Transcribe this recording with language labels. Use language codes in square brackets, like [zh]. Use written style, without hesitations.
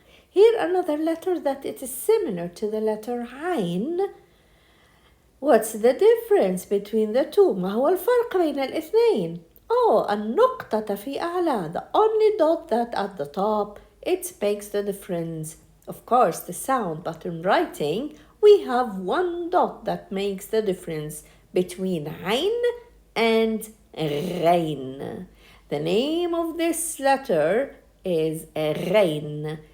[en] Here another letter that it is similar to the letter عين. What's the difference between the two? [ar] ما هو الفرق بين الاثنين؟ النقطة في أعلى. [en] The only dot that at the top, it makes the difference. Of course, the sound, but in writing, we have one dot that makes the difference between عين and غين. The name of this letter is غين.